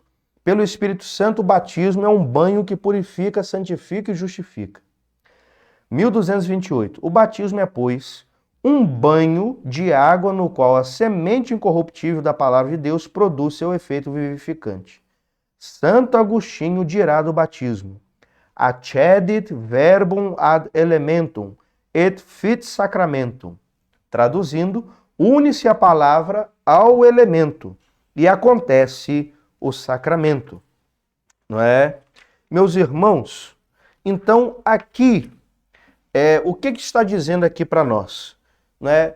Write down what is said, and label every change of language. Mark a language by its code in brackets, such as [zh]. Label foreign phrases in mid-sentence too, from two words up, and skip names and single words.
[pt] Pelo Espírito Santo, o batismo é um banho que purifica, santifica e justifica. 1228. O batismo é, pois, um banho de água no qual a semente incorruptível da palavra de Deus produz seu efeito vivificante. Santo Agostinho dirá do batismo: [la] accedit verbum ad elementum et fit sacramentum. [pt] Traduzindo, une-se a palavra ao elemento e acontece o sacramento. Não é? Meus irmãos, então aqui, o que está dizendo aqui para nós? Não é?